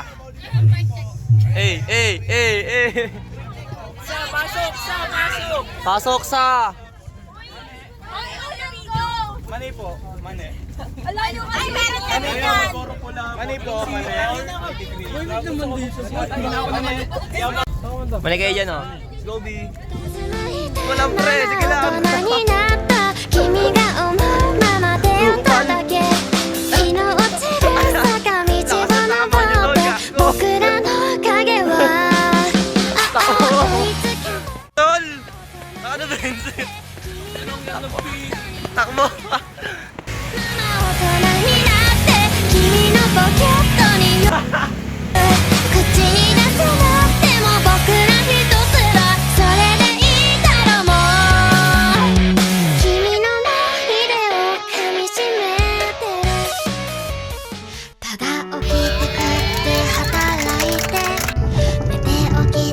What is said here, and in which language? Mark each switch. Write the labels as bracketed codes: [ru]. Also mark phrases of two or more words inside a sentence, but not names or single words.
[tl] Hey. Pasok sa. Mani po. Mani. Ay, meron ka din yan. Mani po. Mani. Mali kayo dyan oh. [en] Let's go B. [tl] Walang pre, sige lang. [ja] 大人になった君が思うままで歌だけ日の落ちる坂道を登って僕らの影は追いつけ [tl] Tol! Ano ba yun? Takbo! [ja] 大人になって君のポケットに口に出せなくても僕ら一つだそれでいいだろうもう君の思い出を噛みしめてるただ起きて食って働いて寝て起き